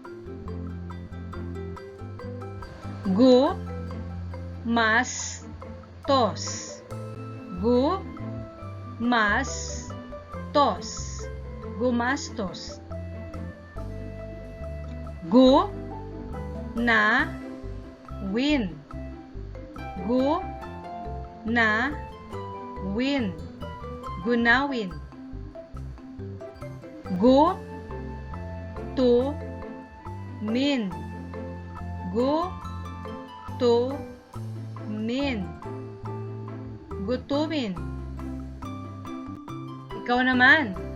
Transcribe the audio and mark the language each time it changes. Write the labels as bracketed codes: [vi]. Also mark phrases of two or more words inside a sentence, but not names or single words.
[tl] gu mas tos, gu mas tos, gumastos, gu na win, gu na win, gunawin, gu tu min, gu tu min, gutumin. Ikaw naman.